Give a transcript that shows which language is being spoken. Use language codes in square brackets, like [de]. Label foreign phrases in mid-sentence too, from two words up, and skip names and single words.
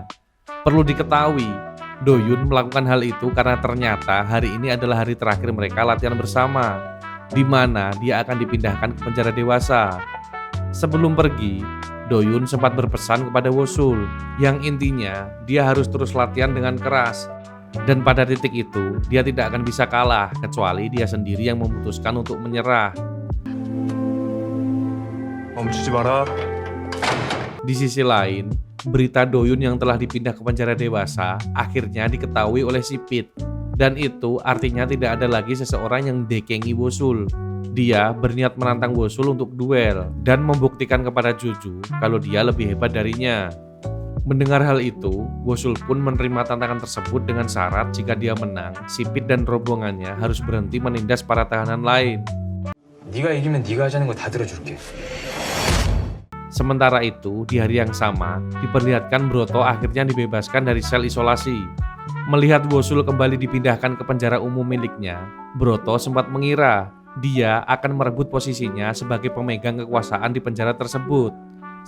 [id] Perlu diketahui, Doyun melakukan hal itu karena ternyata hari ini adalah hari terakhir mereka latihan bersama, di mana dia akan dipindahkan ke penjara dewasa. Sebelum pergi, Doyun sempat berpesan kepada Wosul yang intinya dia harus terus latihan dengan keras. Dan pada titik itu dia tidak akan bisa kalah kecuali dia sendiri yang memutuskan untuk menyerah. [ko] 멈추지 마라. [id] Di sisi lain, berita Doyun yang telah dipindah ke penjara dewasa akhirnya diketahui oleh si Pit. Dan itu artinya tidak ada lagi seseorang yang dekengi Wosul. Dia berniat menantang Wosul untuk duel dan membuktikan kepada Jojo kalau dia lebih hebat darinya. Mendengar hal itu, Wosul pun menerima tantangan tersebut dengan syarat jika dia menang, si Pit dan rombongannya harus berhenti menindas para tahanan lain. [ko] 네가 이기면 네가 하자는 거 다 들어줄게. [id] Sementara itu, di hari yang sama, diperlihatkan Broto akhirnya dibebaskan dari sel isolasi. Melihat Wosul kembali dipindahkan ke penjara umum miliknya, Broto sempat mengira dia akan merebut posisinya sebagai pemegang kekuasaan di penjara tersebut.